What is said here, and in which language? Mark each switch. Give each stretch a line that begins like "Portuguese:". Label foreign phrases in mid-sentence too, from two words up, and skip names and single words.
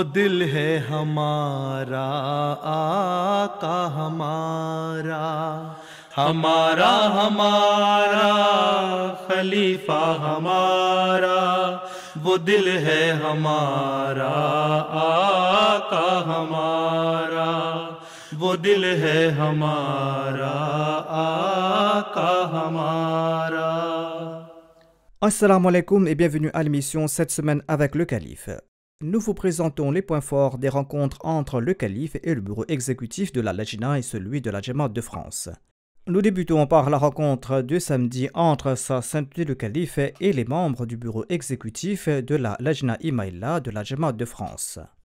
Urdu: دل ہے ہمارا آقا ہمارا، ہمارا ہمارا خلیفہ ہمارا، وہ دل ہے ہمارا آقا ہمارا، وہ دل ہے ہمارا آقا ہمارا۔
Arabic: السلام عليكم
French: et bienvenue à l'émission cette semaine avec le Calife. Nous vous présentons les points forts des rencontres entre le Calife et le bureau exécutif de la Lajna et celui de la Jamaat de France. Nous débutons par la rencontre de samedi entre Sa Sainteté le Calife et les membres du bureau exécutif de la Lajna Imaïla de la Jamaat de France.